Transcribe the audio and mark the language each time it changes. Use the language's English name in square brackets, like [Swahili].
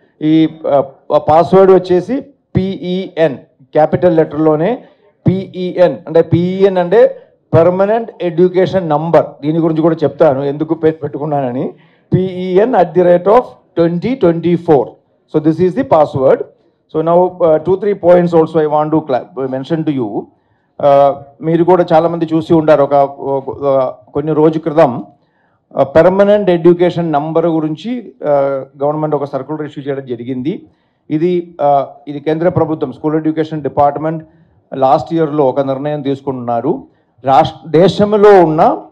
[Telugu] ఈ పాస్వర్డ్ వచ్చేసి PEN capital లెటర్లోనే PEN అంటే పర్మనెంట్ ఎడ్యుకేషన్ నంబర్. దీని గురించి కూడా చెప్తాను ఎందుకు పెట్టుకున్నానని. [English] PEN@2024. So this is the password. So now 2-3 points also I want to mention to you. [Telugu] మీరు కూడా చాలామంది చూసి ఉంటారు. కొన్ని రోజు క్రితం పర్మనెంట్ ఎడ్యుకేషన్ నంబర్ గురించి గవర్నమెంట్ ఒక సర్క్యులర్ ఇష్యూ చేయడం జరిగింది. ఇది కేంద్ర ప్రభుత్వం స్కూల్ ఎడ్యుకేషన్ డిపార్ట్మెంట్ లాస్ట్ ఇయర్లో ఒక నిర్ణయం తీసుకుంటున్నారు. దేశంలో ఉన్న